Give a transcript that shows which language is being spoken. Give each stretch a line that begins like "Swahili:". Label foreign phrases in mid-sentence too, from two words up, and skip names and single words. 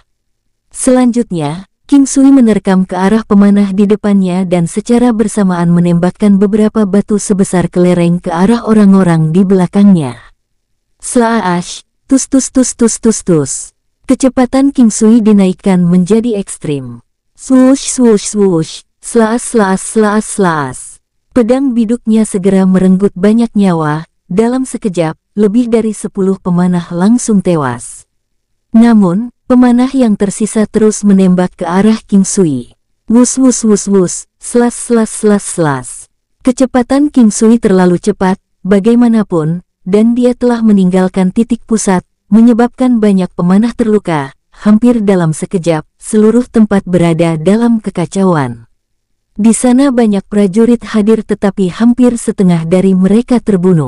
Indonesian: Selanjutnya, King Sui menerkam ke arah pemanah di depannya dan secara bersamaan menembakkan beberapa batu sebesar kelereng ke arah orang-orang di belakangnya. Slaash, tus tus tus tus tus tus. Kecepatan King Sui dinaikkan menjadi ekstrim. Swoosh swoosh swoosh, slaas slaas slaas slaas. Pedang biduknya segera merenggut banyak nyawa, dalam sekejap, lebih dari 10 pemanah langsung tewas. Namun, pemanah yang tersisa terus menembak ke arah King Sui. Wus wus wus wus, slas slas slas slas. Kecepatan King Sui terlalu cepat, bagaimanapun, dan dia telah meninggalkan titik pusat, menyebabkan banyak pemanah terluka. Hampir dalam sekejap, seluruh tempat berada dalam kekacauan. Di sana banyak prajurit hadir tetapi hampir setengah dari mereka terbunuh.